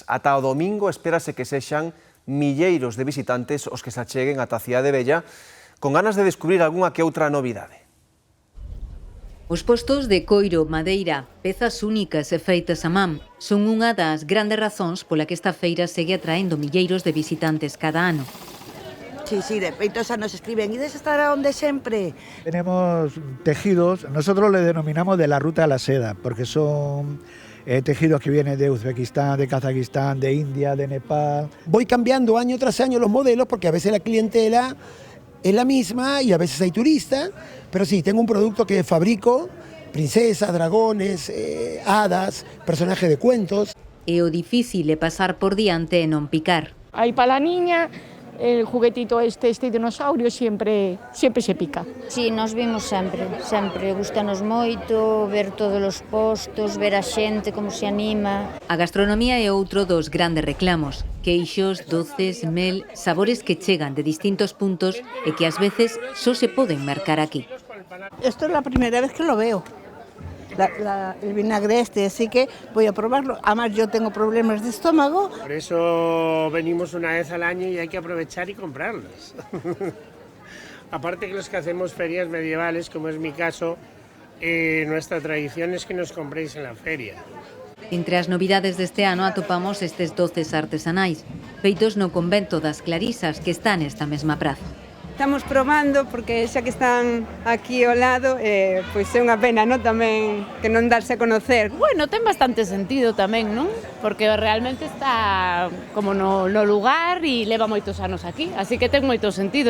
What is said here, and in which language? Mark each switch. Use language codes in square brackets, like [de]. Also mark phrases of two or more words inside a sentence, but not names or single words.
[gl] Ata o domingo espérase que sexan milleiros de visitantes os que se acheguen ata a Cidade Vella con ganas de descubrir algunha que outra novidade. Os postos de coiro, madeira, pezas únicas e feitas a man son unha das grandes razóns pola que esta feira segue atraendo milleiros de visitantes cada ano. [es] Sí, [gl] de feitos nos escriben, [es] ¿y de estar a donde siempre? Tenemos tejidos, nosotros le denominamos de la ruta a la seda, porque son tejidos que vienen de Uzbekistán, de Kazajistán, de India, de Nepal. Voy cambiando año tras año los modelos, porque a veces la clientela es la misma y a veces hay turistas, pero sí, tengo un producto que fabrico, princesas, dragones, hadas, personajes de cuentos. [gl] E o difícil é pasar por diante e non picar. [es] Hay para la niña, el juguetito este dinosaurio siempre se pica. [gl] Sí, nos vimos sempre, gustanos moito ver todos os postos, ver a xente como se anima. A gastronomía é outro dos grandes reclamos. Queixos, doces, mel, sabores que chegan de distintos puntos e que ás veces só se poden mercar aquí. [es] Esto es la primera vez que lo veo. El vinagre así que voy a probarlo. Además yo tengo problemas de estómago. Por eso venimos una vez al año y hay que aprovechar y comprarlos. Aparte que los que hacemos ferias medievales, como es mi caso, nuestra tradición es que nos compréis en la feria. [gl] Entre as novidades deste ano atopamos estes doces artesanais, feitos no convento das Clarisas que está nesta mesma praza. Estamos probando porque xa que están aquí ao lado, pois é unha pena, non, tamén que non darse [es] a conocer. [gl] Bueno, ten bastante sentido tamén, non? Porque realmente está como no lugar e leva moitos anos aquí, así que ten moito sentido.